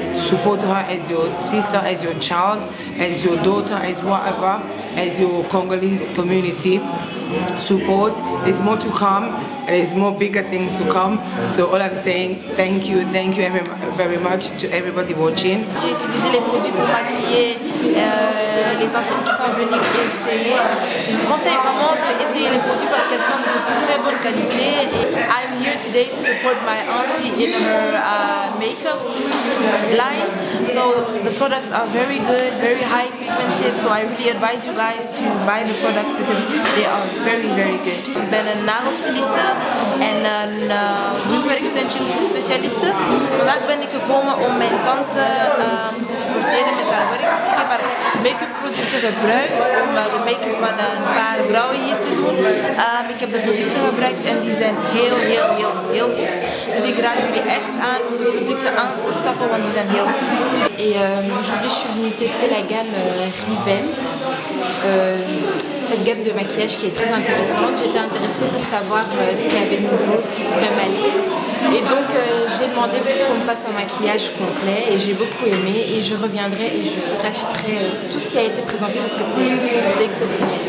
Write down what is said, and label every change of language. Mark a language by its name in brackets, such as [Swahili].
[English] Support her as your sister, as your child, as your daughter, as whatever, as your Congolese community. Support. There's more to come. There's more bigger things to come. So all I'm saying, thank you very much to everybody watching. [French] J'ai utilisé les produits pour maquiller les tantines qui sont venues essayer. Je vous conseille vraiment d'essayer les produits parce qu'elles sont de très bonne qualité. [English] I'm here today to support my auntie in her makeup line. So the products are very good, very high pigmented. So I really advise you guys to buy the products because they are very, very good. [Dutch] Ik ben een nagelstyliste en een wimper extensions specialiste. Vandaag ben ik gekomen om mijn tante te supporteren met haar werk. Dus ik heb haar make-up producten gebruikt om de make-up van een paar vrouwen hier te doen. Ik heb de producten gebruikt en die zijn heel goed. Dus ik raad jullie echt aan om de producten aan te schaffen, want die zijn heel goed. [French] Et aujourd'hui je suis venue tester la gamme Revant. Cette gamme de maquillage qui est très intéressante. J'étais intéressée pour savoir ce qu'il y avait de nouveau, ce qui pourrait m'aller. Et donc j'ai demandé qu'on me fasse un maquillage complet et j'ai beaucoup aimé et je reviendrai et je rachèterai tout ce qui a été présenté parce que c'est exceptionnel.